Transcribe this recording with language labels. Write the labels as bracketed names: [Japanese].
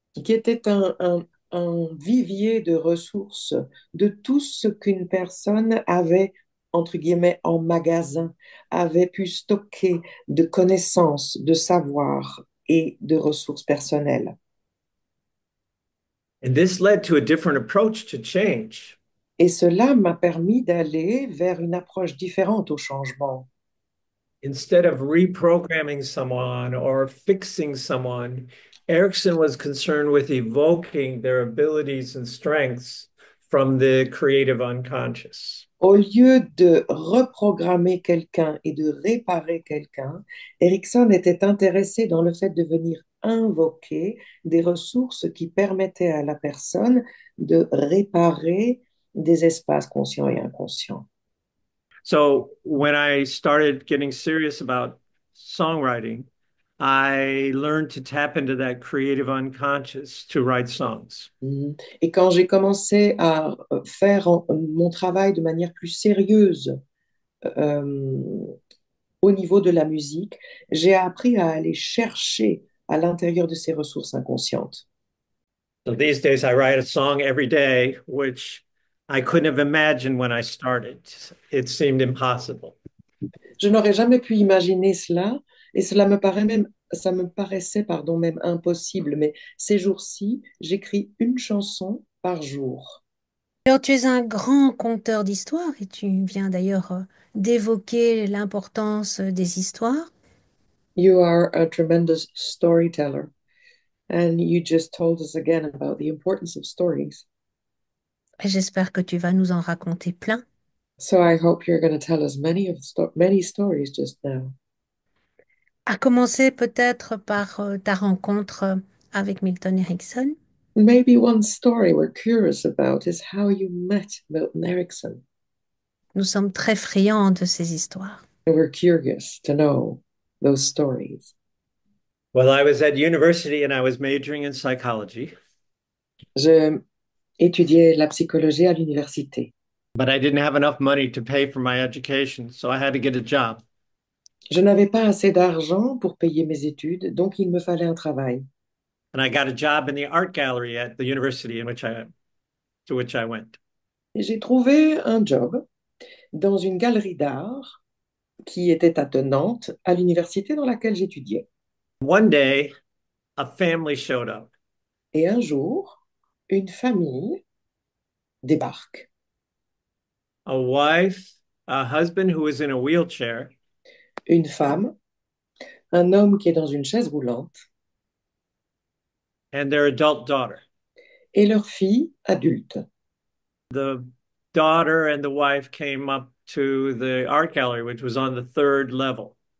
[French] Qui était un vivier de ressources, de tout ce qu'une personne avait, entre guillemets, en magasin, avait pu stocker de connaissances, de savoir et de ressources personnelles. [English] And this led to a different approach to change. [French] Et cela m'a permis d'aller vers une approche différente au changement. [English] Instead of reprogramming someone or fixing someone, Erickson was concerned with evoking their abilities and strengths from the creative unconscious. [French] Au lieu de reprogrammer quelqu'un et de réparer quelqu'un, Erickson était intéressé dans le fait de venir invoquer des ressources qui permettaient à la personne de réparer des espaces conscients et inconscients. [English] So when I started getting serious about songwriting, I learned to tap into that creative unconscious to write songs. Mhm. [French] Et quand j'ai commencé à faire mon travail de manière plus sérieuse euh, au niveau de la musique, j'ai appris à aller chercher à l'intérieur de ces ressources inconscientes. [English] So these days I write a song every day, which I couldn't have imagined when I started. It seemed impossible. [French] Je n'aurais jamais pu imaginer cela et ça me paraissait, pardon, même impossible. Mais ces jours-ci, j'écris une chanson par jour. Alors, tu es un grand conteur d'histoires et tu viens d'ailleurs d'évoquer l'importance des histoires. [English] You are a tremendous storyteller, and you just told us again about the importance of stories. [French] Et j'espère que tu vas nous en raconter plein. [English] So I hope you're going to tell us many stories just now. [French] À commencer peut-être par ta rencontre avec Milton Erickson. [English] Maybe one story we're curious about is how you met Milton Erickson. [French] Nous sommes très friands de ces histoires. [English] And we're curious to know those stories. Well, I was at university and I was majoring in psychology, [French] J'ai étudié la psychologie à l'université. [English] but I didn't have enough money to pay for my education, so I had to get a job. [French] Je n'avais pas assez d'argent pour payer mes études, donc il me fallait un travail. [English] And I got a job in the art gallery at the university to which I went. [French] Et j'ai trouvé un job dans une galerie d'art qui était attenante à l'université dans laquelle j'étudiais. [English] One day, a family showed up. [French] Et un jour, une famille débarque. [English] A wife, a husband who was in a wheelchair, [French] Une femme, un homme qui est dans une chaise roulante [English] and their adult daughter. [French] et leur fille adulte. [English] The daughter and the wife came up to the art gallery, which was on the third level.